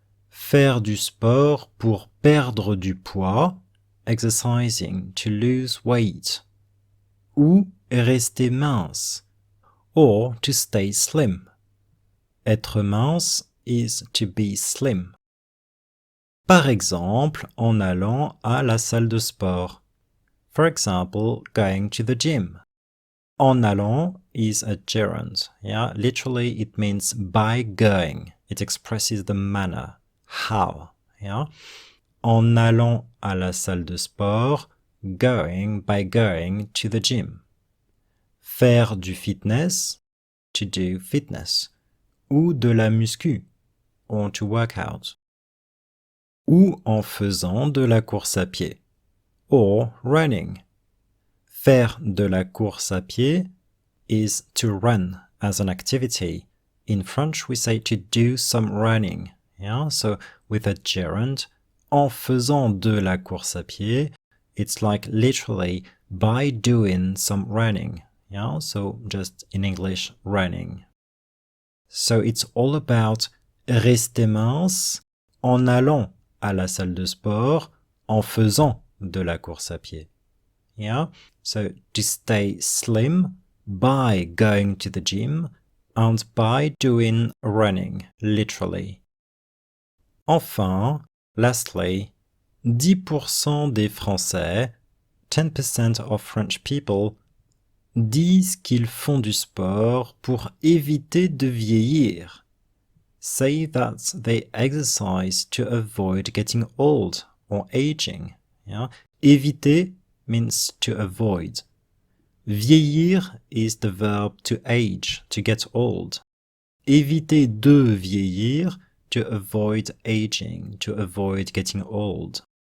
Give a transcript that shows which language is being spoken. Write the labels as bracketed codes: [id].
[fr] Faire du sport pour perdre du poids, [en] exercising to lose weight. [fr] Ou rester mince, [en] or to stay slim. [fr] Être mince [en] is to be slim. [fr] Par exemple, en allant à la salle de sport. [en] For example, going to the gym. [fr] En allant [en] is a gerund. Literally, it means by going. It expresses the manner, how. [fr] En allant à la salle de sport, [en] going by going to the gym. [fr] Faire du fitness, [en] to do fitness. [fr] Ou de la muscu, [en] or to work out. [fr] Ou en faisant de la course à pied, [en] or running. [fr] Faire de la course à pied [en] is to run as an activity. In French, we say to do some running. So with a gerund, [fr] en faisant de la course à pied, [en] it's like literally by doing some running. So just in English, running. So it's all about [fr] rester mince en allant à la salle de sport, en faisant de la course à pied. [en] So to stay slim by going to the gym and by doing running, literally. [fr] Enfin, [en] lastly, [fr] 10% des Français, [en] 10% of French people, [fr] disent qu'ils font du sport pour éviter de vieillir. [en] Say that they exercise to avoid getting old or aging. Éviter means to avoid. Vieillir is the verb to age, to get old. [fr] Éviter de vieillir, [en] to avoid aging, to avoid getting old.